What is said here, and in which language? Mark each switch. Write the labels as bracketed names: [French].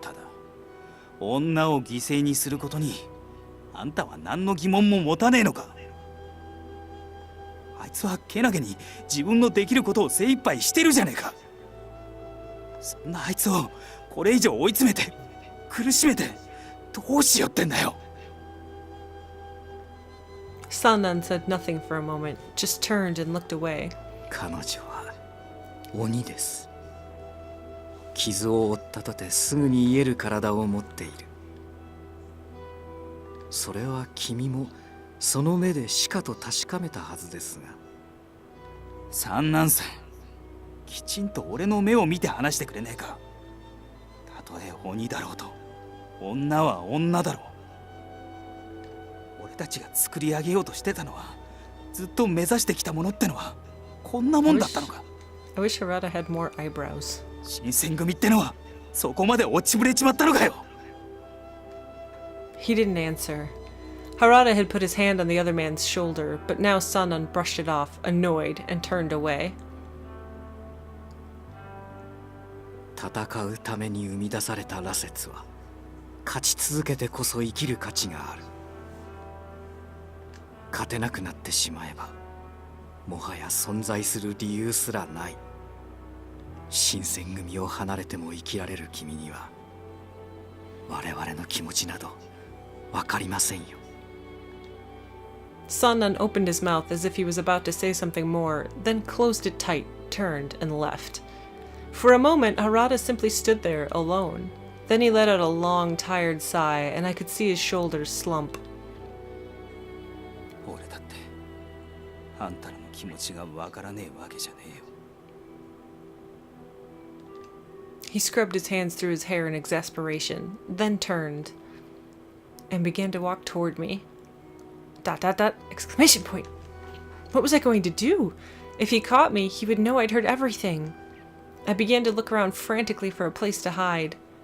[Japanese] ただ女を犠牲にすることにあんたは何の疑問も持たねえのか。あいつはけなげに自分のできることを精一杯してるじゃねえか。そんなあいつをこれ以上追い詰めて苦しめてどうしようってんだよ。 [English] Saanen said nothing for a moment, just turned and looked away. [Japanese] 彼女は鬼です。傷を負ったとてすぐに癒える体を持っている。それは君もその目でしかと確かめたはずですが。三男さん、きちんと俺の目を見て話してくれねえか。たとえ鬼だろうと女は女だろう。俺たちが作り上げようとしてたのは、ずっと目指してきたものってのはこんなもんだったのか。 [English] I wish Harada had more eyebrows. [Japanese] 新選組ってのはそこまで落ちぶれちまったのかよ。 [English] He didn't answer. Harada had put his hand on the other man's shoulder, but now Saanen brushed it off, annoyed, and turned away. [Japanese] 戦うために生み出された羅刹は勝ち続けてこそ生きる価値がある。勝てなくなってしまえばもはや存在する理由すらない。新選組を離れても生きられる君には我々の気持ちなどわかりませんよ。 [English] Saanen opened his mouth as if he was about to say something more, then closed it tight, turned, and left. For a moment, Harada simply stood there, alone. Then he let out a long, tired sigh, and I could see his shoulders slump. [Japanese] 俺だってあんたらの気持ちがわからねえわけじゃねえよ。 [English] He scrubbed his hands through his hair in exasperation, then turned and began to walk toward me. ... Exclamation point! What was I going to do? If he caught me, he would know I'd heard everything. I began to look around frantically for a place to hide.